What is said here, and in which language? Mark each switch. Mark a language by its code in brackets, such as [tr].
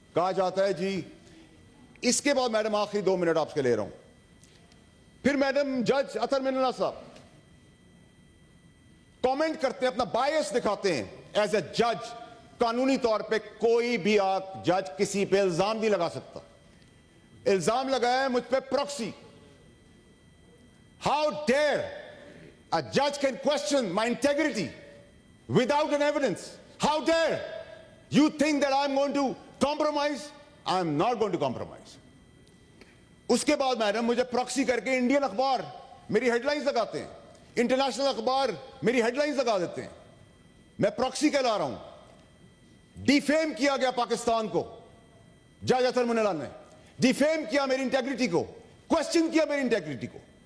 [ur] کہا جاتا ہے جی, اس کے بعد میڈم آخری 2 منٹ آپ سے لے رہا ہوں, پھر میڈم جج اطہر من اللہ صاحب کامنٹ کرتے ہیں, اپنا بائس دکھاتے ہیں ایز اے جج. قانونی طور پہ کوئی بھی آپ جج کسی پہ الزام نہیں لگا سکتا. الزام لگایا ہے مجھ پہ proxy. [en] How dare a judge can question my integrity without an evidence? How dare you think that I'm going to compromise? I'm not going to compromise. [ur] اس کے بعد میڈم مجھے پروکسی کر کے انڈین اخبار میری ہیڈ لائنز لگاتے ہیں, international اخبار میری ہیڈ لائنز لگا دیتے ہیں. میں پروکسی کہلا رہا ہوں. ڈیفیم کیا گیا پاکستان کو, جج اطہر من اللہ نے ڈیفیم کیا میری انٹیگریٹی کو, کوشچن کیا میری انٹیگریٹی کو.